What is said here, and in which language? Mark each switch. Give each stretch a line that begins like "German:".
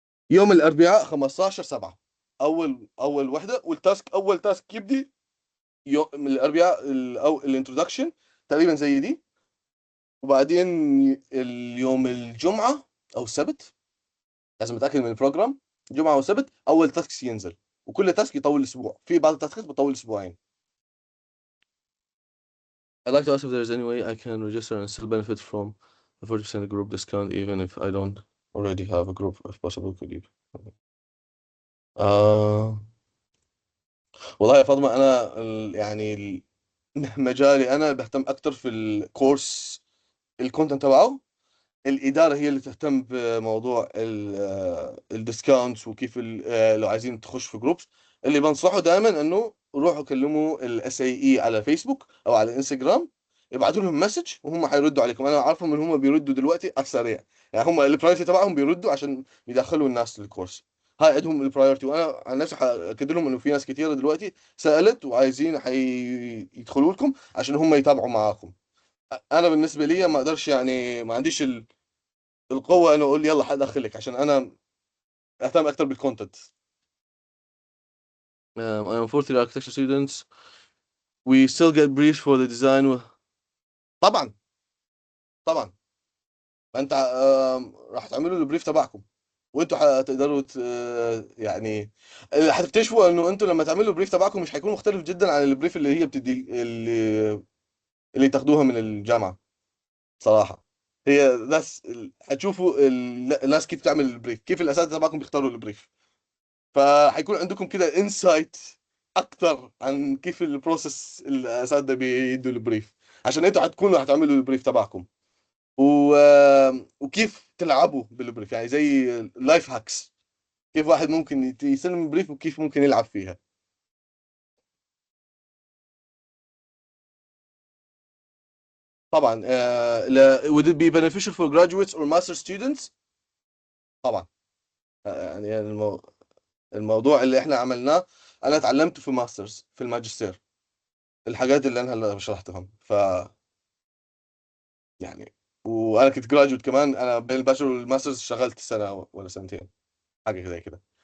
Arabic: يوم الاربعاء 15/7، اول وحده، اول تاسك يبدي يوم الاربعاء، او الانترودكشن تقريبا زي دي. وبعدين اليوم الجمعه او السبت، لازم اتاكد من البروجرام، جمعه وسبت اول تاسك ينزل، وكل تاسك يطول اسبوع، في بعض التاسكات بتطول اسبوعين.
English: I'd like to ask if there's any way I can register and still benefit from the 40% group discount even if I don't already have a group, if possible could you.
Arabic: آه والله يا فاطمة، أنا يعني مجالي أنا بهتم أكتر في الكورس الكونتنت تبعه. الإدارة هي اللي تهتم بموضوع الديسكاونتس وكيف لو عايزين تخش في جروبس. اللي بنصحه دائما انه روحوا كلموا الاس اي اي على فيسبوك او على انستغرام، ابعتوا لهم مسج وهم حيردوا عليكم. انا عارفهم ان هم بيردوا دلوقتي على السريع، يعني هم البرايورتي تبعهم بيردوا عشان يدخلوا الناس للكورس. هاي عندهم البرايورتي، وانا عن نفسي حاكد لهم انه في ناس كثيره دلوقتي سالت وعايزين يدخلوا لكم عشان هم يتابعوا معاكم. انا بالنسبه لي ما اقدرش، يعني ما عنديش القوة انه اقول يلا حدخلك، عشان انا اهتم اكثر بالكونتنت.
English: I am fourth year architecture students. We still get briefs for the design.
Arabic: طبعا طبعا. انت راح تعملوا البريف تبعكم، وانتوا هتقدروا يعني هتكتشفوا انه انتوا لما تعملوا البريف تبعكم مش هيكون مختلف جدا عن البريف اللي هي بتدي اللي تاخدوها من الجامعة. صراحة هي ناس هتشوفوا الناس كيف تعمل البريف، كيف الاساتذة تبعكم بيختاروا البريف، فهيكون عندكم كده انسايت اكتر عن كيف البروسيس الاساتذه بيدوا البريف، عشان انتوا هتكونوا هتعملوا البريف تبعكم و... وكيف تلعبوا بالبريف، يعني زي لايف هاكس، كيف واحد ممكن يسلم بريف وكيف ممكن يلعب فيها. طبعا
English: would it be beneficial for graduates or master students؟
Arabic: طبعا. يعني الموضوع اللي احنا عملناه انا اتعلمته في ماسترز في الماجستير، الحاجات اللي انا هلا شرحتهم. يعني وانا كنت جراجويت كمان، انا بين الباشلر والماسترز اشتغلت سنه ولا سنتين، حاجه زي كده.